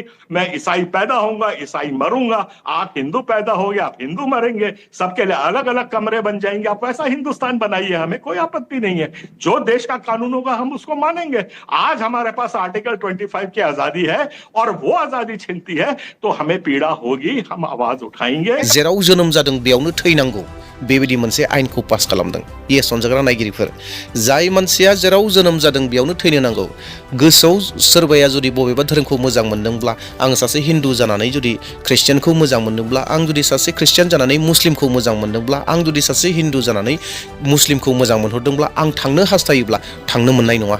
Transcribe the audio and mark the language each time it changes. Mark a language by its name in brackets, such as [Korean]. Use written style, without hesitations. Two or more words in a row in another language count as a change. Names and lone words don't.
[Hindi] मैं ईसाई पैदा होऊंगा, ईसाई मरूंगा, आप हिंदू पैदा होगे, आप हिंदू मरेंगे, सबके लिए अलग अलग कमरे बन जाएंगे। आप ऐसा हिंदुस्तान बनाइए, हमें कोई आपत्ति नहीं है। जो देश का कानून होगा हम उसको मानेंगे। आज हमारे पास आर्टिकल 25 की आजादी है और वो आजादी छिनती है तो हमें पीड़ा होगी, हम आवाज उठाएंगे। [Bodo] जेराव जोनोम जादों बेयावनो थैनांगौ बेबायदि मोनसे आयेनखौ पास खालामदों येस अनजाग्रा नायगिरिफोर। जाय मानसिया जेराव जोनोम जादों बेयावनो थैनो नांगौ। गोसोआव सोरबाया जुदि बबेबा धोरोमखौ मोजां मोनदोंब्ला, आं सासे हिन्दु जानानै जुदि ख्रिस्टियानखौ मोजां मोनदोंब्ला, आं जुदि सासे ख्रिस्टियान जानानै मुस्लिमखौ मोजां मोनदोंब्ला, आं जुदि सासे हिन्दु जानानै मुस्लिमखौ मोजां मोनहरदोंब्ला, आं थांनो हास्थायोब्ला थांनो मोननाय नङा।